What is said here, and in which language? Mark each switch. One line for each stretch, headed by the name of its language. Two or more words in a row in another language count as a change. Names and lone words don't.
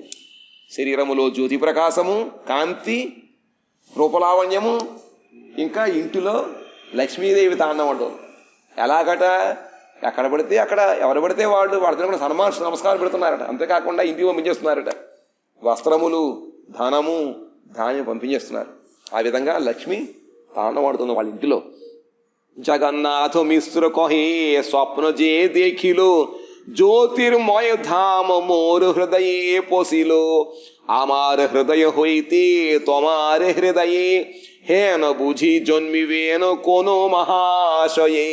Telugu: శరీరములో జ్యోతి ప్రకాశము, కాంతి, రూపలావణ్యము, ఇంకా ఇంటిలో లక్ష్మీదేవి తాండవం. ఎలాగట? ఎక్కడ పడితే అక్కడ ఎవరు పడితే వాళ్ళు వాళ్ళతో నమస్కారం పెడుతున్నారట. అంతేకాకుండా ఇంటికి పంపించేస్తున్నారట. వస్త్రములు, ధనము, ధాన్యం పంపించేస్తున్నారు. ఆ విధంగా లక్ష్మి తాండవాడుతుంది వాళ్ళ ఇంటిలో.
Bangla: জগন্নাথ মিশ্র কহে স্বপ্ন যে দেখিল, জ্যোতির্ময় ধাম মোর হৃদয়ে পশিল, আমার হৃদয় হইতে তোমার হৃদয়ে হেন বুঝি জন্মিবেন কোন মহাশয়ে।